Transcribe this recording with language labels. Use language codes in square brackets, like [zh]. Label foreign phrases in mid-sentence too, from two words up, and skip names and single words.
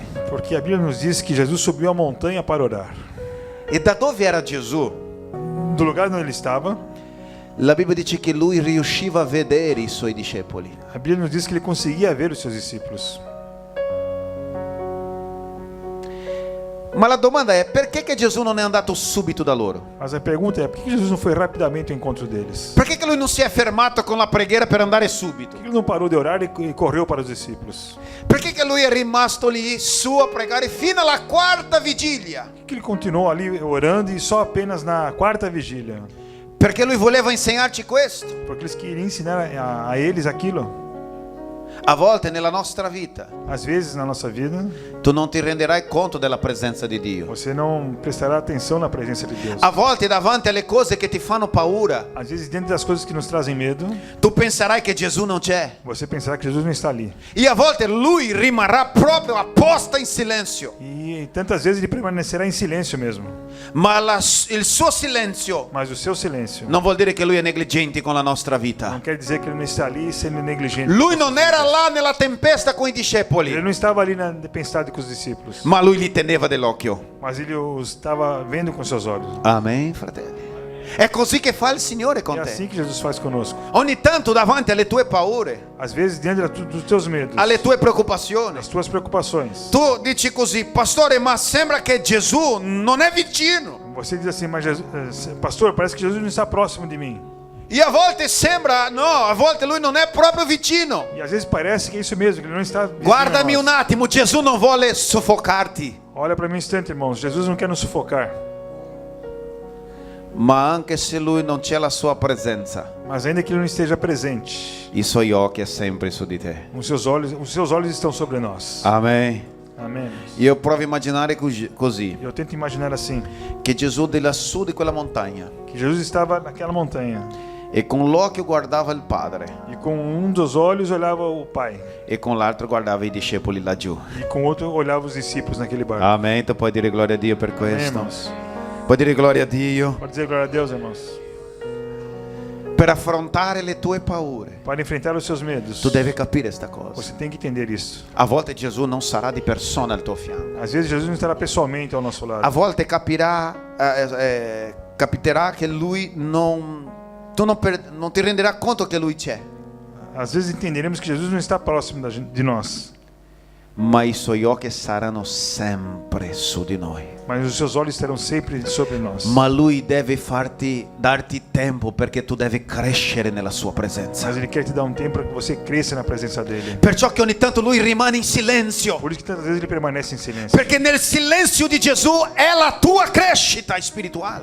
[pt] Porque a Bíblia nos diz que Jesus subiu a montanha para orar. [it] E da dove era Gesù? [pt] Do lugar onde ele estava, [it] La Bibbia dice che lui riusciva a vedere i suoi discepoli. [pt] a Bíblia nos diz que ele conseguia ver os seus discípulos. [it] Ma la domanda è: perché che Gesù non è andato subito da loro? [pt] Mas a pergunta é, por que Jesus não foi rapidamente ao encontro deles? [it] Perché che lui non si è fermato con la preghiera per andare subito? [pt] Por que ele não parou de orar e correu para os discípulos? [it] Perché che lui è rimasto lì su a pregare fino alla quarta vigilia? [pt] Por que ele continuou ali orando e só apenas na quarta vigília? [it] Perché lui voleva insegnarci questo. [pt] Porque eles queriam ensinar a eles aquilo. [it] A volte nella nostra vita [pt] Às vezes na nossa vida, [it] tu non ti renderai conto della presenza di Dio. [pt] você não prestará atenção na presença de Deus. [it] A volte davanti alle cose che ti fanno paura, [pt] Às vezes, dentro das coisas que nos trazem medo, [it] tu penserai che Gesù non c'è. [pt] você pensará que Jesus não está ali. [it] E a volte lui rimarrà proprio apposta in silenzio. [pt] E tantas vezes ele permanecerá em silêncio mesmo. [it] Ma il suo silenzio [pt] Mas o seu silêncio [it] non vuol dire che lui è negligente con la nostra [pt] não [it] vita. [pt] quer dizer que ele não está ali sendo negligente. [it] Lui non era là nella tempesta con i [pt] Ele [it] discepoli, [pt] não estava ali na tempestade com os discípulos, [it] ma lui li teneva dell'occhio. [pt] mas ele os estava vendo com seus olhos. [it] Amen, fratelli. È così che fa il Signore con [pt] É [it] te. [pt] assim que Jesus faz conosco. [it] Ogni tanto davanti alle tue paure, [pt] Às vezes, diante dos teus medos, [it] alle tue preoccupazioni, [pt] das tuas preocupações, [it] tu dici così: pastore, ma sembra che Gesù non è vicino. [pt] você diz assim, mas Jesus, pastor, parece que Jesus não está próximo de mim. [it] E a volte sembra, no, a volte lui non è proprio vicino. [pt] E às vezes parece que é isso mesmo, que ele não está vizinho a [it] Guardami [pt] nós. [it] un attimo, Gesù non vuole soffocarti. [pt] Olha para mim um instante, irmãos. Jesus não quer nos sufocar. [it] Ma anche se lui non c'è la sua presenza, [pt] Mas ainda que ele não esteja presente, [it] i suoi occhi è sempre su di te. [pt] os seus olhos estão sobre nós. [it] Amen. [pt] Amém. [it] Io provo a immaginare così, [pt] Eu tento imaginar assim, [it] che Gesù di lassù di quella montagna [pt] que Jesus estava naquela montanha. [it] E con l'occhio guardava il padre [pt] E com um dos olhos olhava o pai. [it] e con l'altro guardava i discepoli laggiù. [pt] E com o outro olhava os discípulos naquele barco. [it] Amen. Tu puoi dire gloria a Dio per [pt] Amém, [it] questo. [pt] irmãos? [it] Puoi dire gloria a Dio. [pt] Pode dizer glória a Deus, irmãos. [it] Per affrontare le tue paure, [pt] Para enfrentar os seus medos, [it] tu devi capire questa cosa. [pt] você tem que entender isso. [it] A volte Gesù non sarà di persona al tuo fianco. [pt] Às vezes Jesus não estará pessoalmente ao nosso lado. [it] A volte capiterà che lui tu non ti renderà conto che lui c'è, [pt] Às vezes entenderemos que Jesus não está próximo de nós, [it] ma i suoi occhi saranno sempre su di noi. [pt] mas os seus olhos estarão sempre sobre nós. [it] Ma lui deve darti tempo perché tu devi crescere nella sua presenza. [pt] Mas Ele quer te dar um tempo para que você cresça na presença dele. [it] Perciò che ogni tanto lui rimane in silenzio, [pt] Por isso que tantas vezes Ele permanece em silêncio. [it] perché nel silenzio di Gesù è la tua crescita spirituale,